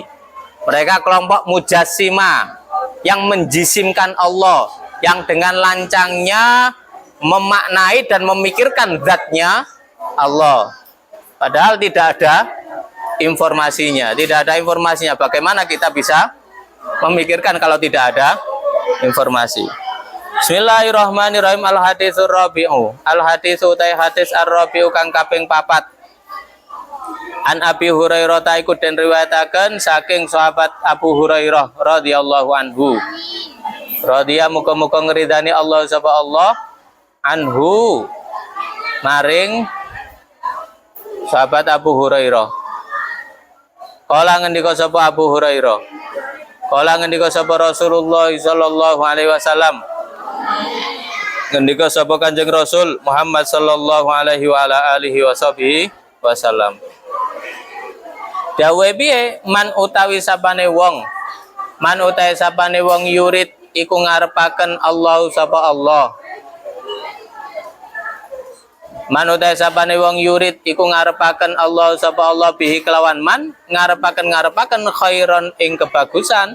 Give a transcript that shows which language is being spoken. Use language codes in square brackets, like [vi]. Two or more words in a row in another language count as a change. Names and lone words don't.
[id] Mereka kelompok Mujassimah yang menjisimkan Allah, yang dengan lancangnya memaknai dan memikirkan zatnya Allah. Padahal tidak ada informasinya. Tidak ada informasinya. Bagaimana kita bisa memikirkan kalau tidak ada informasi? [ar] بسم الله الرحمن الرحيم. الحديث الرابع. [jv] Al-haditsu utai hadis ar-rabi'u kang kaping 4. [ar] عن أبي هريرة [jv] taiku den riwayataken saking sahabat Abu Hurairah [ar] رضي الله عنه. [jv] Radhiya muga-muga ngridani Allah sapa Allah anhu maring sahabat Abu Hurairah. Kala ngendika sapa Abu Hurairah. Kala ngendika sapa Rasulullah [ar] صلى الله عليه وسلم. [jv] Ngendika sapa Kanjeng Rasul Muhammad [ar] صلى الله عليه وعلى آله وسلم. [jv] Dawe piye man utawi sapane wong. Man utawi sapane wong yurid iku ngarepaken Allah sapa Allah. Man utawi sapane wong yurid iku ngarepaken Allah sapa Allah bihi kelawan man, ngarepaken khairon ing kebagusan.